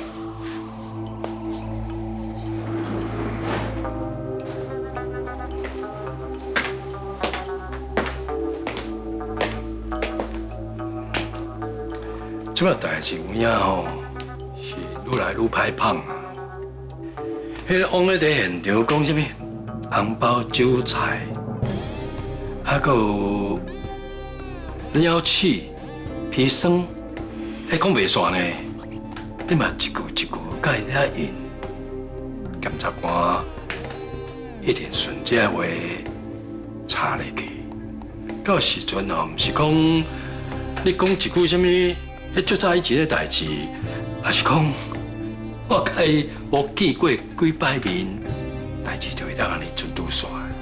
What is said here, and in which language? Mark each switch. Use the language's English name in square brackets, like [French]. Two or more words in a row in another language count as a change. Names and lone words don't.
[Min Nan Chinese] 即摆代志有影吼，是愈来愈歹芳啊！迄个王咧伫现场讲什么红包、韭菜，还有鸟鼠、砒霜，迄讲袂煞呢？你嘛一句一句甲伊遐应，检察官一定顺这话查入去。到时阵哦，毋是讲你讲一句什么？迄足早以前的代志，也是讲我甲伊无见过几摆面，代志就会当安尼准拄煞。